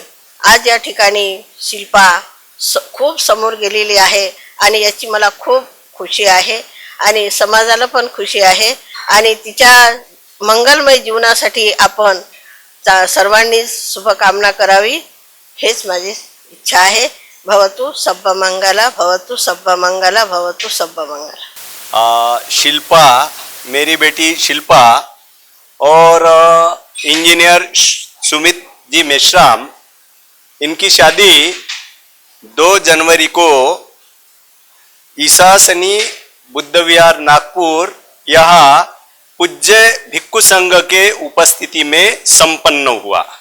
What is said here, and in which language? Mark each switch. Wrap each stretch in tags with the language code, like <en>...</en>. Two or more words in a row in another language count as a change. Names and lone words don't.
<mr>आज या ठिकाणी शिल्पा खूप समोर गेलेली आहे आणि याची मला खूप खुशी आहे आणि समाजाला पण खुशी आहे। आणि तिच्या मंगलमय जीवनासाठी आपण सर्वांनी शुभकामना करावी हेच माझी इच्छा आहे।</mr> <pi>भवतु सब्ब मंगला, भवतु सब्ब मंगला, भवतु सब्ब मंगला।</pi> <hi>शिल्पा, मेरी बेटी शिल्पा और इंजीनियर सुमित जी मेश्राम, इनकी शादी 2 जनवरी को ईसा सनी बुद्ध विहार नागपुर यहाँ पूज्य भिक्खु संघ के उपस्थिति में संपन्न हुआ।</hi>